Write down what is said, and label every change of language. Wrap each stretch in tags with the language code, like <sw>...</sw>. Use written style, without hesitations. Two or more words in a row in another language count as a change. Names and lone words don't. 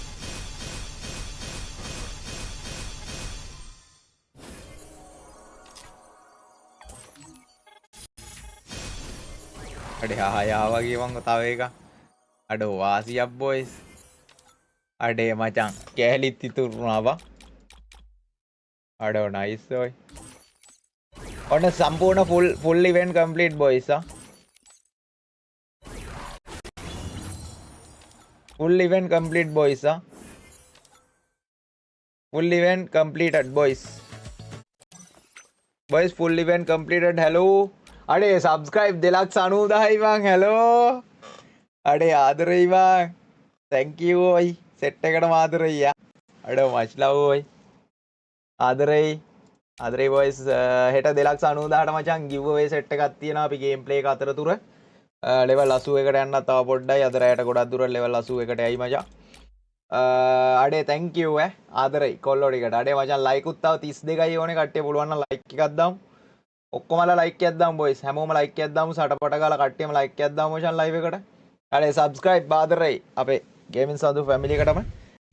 <si>අඩේ ආයා වගේ මං තව එක අඩෝ වාසියක් බොයිස් අඩේ මචං කෑලිත් ඉතුරුනා බං අඩෝ නයිස් ඔයි ඔන්න සම්පූර්ණ</si> <en>full event complete boys full event complete boys full event completed boys full event completed hello අඩේ subscribe</en> <si>290යි බං</si> <en>hello</en> <si>අඩේ ආදරෙයි බං</si> <en>thank you</en> <si>ඔයි set එකටම ආදරෙයි යා අඩේ</si> <en>much love ඔයි</en> <si>ආදරෙයි boys හෙට 290ට මචං</si> <en>giveaway set</en> <si>එකක් තියෙනවා අපි gameplay එක අතරතුර level 81කට යන්න තව පොඩ්ඩයි අද රැයට ගොඩක් දුර level 81කට යයි මචං අඩේ</si> <en>thank you</en> <si>ආදරෙයි කොල්ලෝ ටිකට අඩේ මචං like උත් තව 32යි ඕනේ කට්ටිය පුළුවන් නම් like එකක් දාමු ඔක්කොමලා like එකක් දාමු boys හැමෝම like එකක් දාමු සටපට ගාලා කට්ටියම like එකක් දාමු මචං live එකට අඩේ subscribe ආදරෙයි අපේ gaming සඳු family එකටම</si>